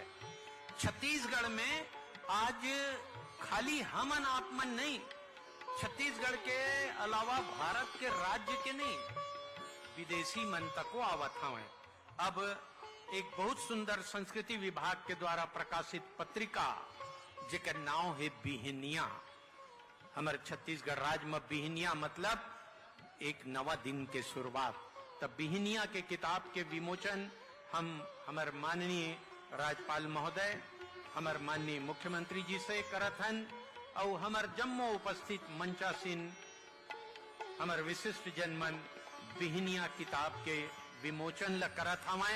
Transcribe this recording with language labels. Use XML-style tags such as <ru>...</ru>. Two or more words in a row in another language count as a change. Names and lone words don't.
<hne>छत्तीसगढ़ में आज खाली हमन आपमन नहीं, छत्तीसगढ़ के अलावा भारत के राज्य के नहीं, विदेशी मन तको आवत हवे अब एक बहुत सुंदर संस्कृति विभाग के द्वारा प्रकाशित पत्रिका जेकर नाम है बिहनिया। हमारे छत्तीसगढ़ राज्य में बिहनिया मतलब एक नवा दिन के शुरुआत। तब बिहनिया के किताब के विमोचन हम हमारे माननीय राज्यपाल महोदय, हमारे माननीय मुख्यमंत्री जी से करत हन और हमारे जम्मू उपस्थित मंचासीन हमारे विशिष्ट जनमन बिहनिया किताब के विमोचन ल करत हवाएं।</hne>